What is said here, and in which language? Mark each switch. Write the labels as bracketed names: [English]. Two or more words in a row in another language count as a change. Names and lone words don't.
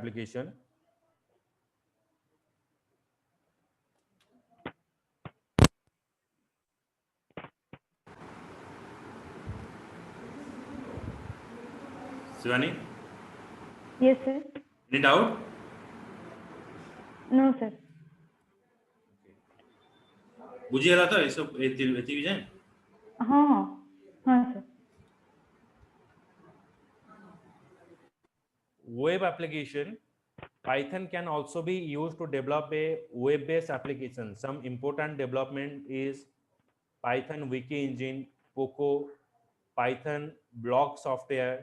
[English] application. Shivani, Yes, sir. any doubt? No, sir. [Nepali] बुझिएला त यसो यति यति चाहिँ [Hindi] हाँ, हाँ, sir. [English] web application. Python can also be used to develop a web-based application. Some important development is Python Wiki Engine, Poco, Python blog software,